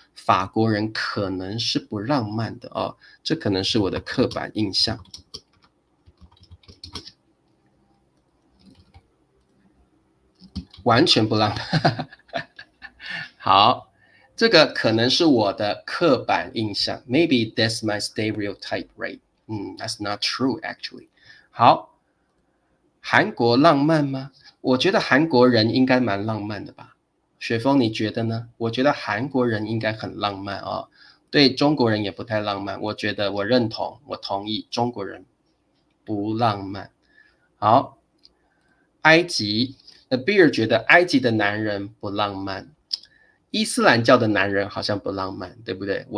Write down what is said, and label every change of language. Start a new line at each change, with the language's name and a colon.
Chinese: 法国人可能是不浪漫的这可能是我的刻板印象。完全不浪漫。好，这个可能是我的刻板印象。
English: Maybe that's my stereotype, right? That's not true actually.
Chinese: 好，韩国浪漫吗？我觉得韩国人应该蛮浪漫的吧。雪峰，你觉得呢？我觉得韩国人应该很浪漫哦。对中国人也不太浪漫，我觉得我认同，我同意，中国人不浪漫。好，埃及，Beer 觉得埃及的男人不浪漫，伊斯兰教的男人好像不浪漫，对不对？